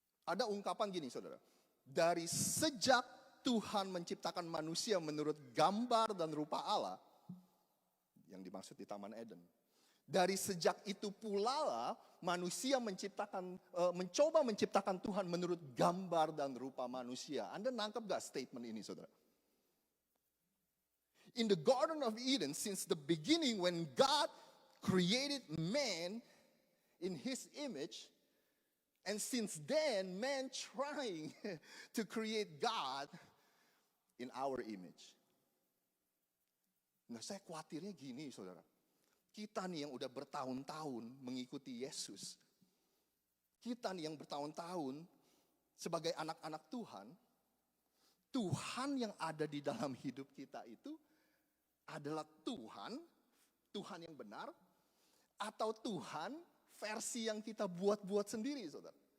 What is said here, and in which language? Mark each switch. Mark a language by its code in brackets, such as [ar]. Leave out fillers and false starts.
[id] Ada ungkapan gini, saudara. Dari sejak Tuhan menciptakan manusia menurut gambar dan rupa Allah, yang dimaksud di Taman Eden. Dari sejak itu pula manusia mencoba menciptakan Tuhan menurut gambar dan rupa manusia. Anda nangkep gak statement ini, saudara? [en] In the Garden of Eden, since the beginning when God created man in his image, and since then man trying to create God in our image. [id] Nah, saya khawatirnya gini, saudara. Kita nih yang udah bertahun-tahun mengikuti Yesus, kita nih yang bertahun-tahun sebagai anak-anak Tuhan, Tuhan yang ada di dalam hidup kita itu adalah Tuhan yang benar, atau Tuhan versi yang kita buat-buat sendiri, saudara.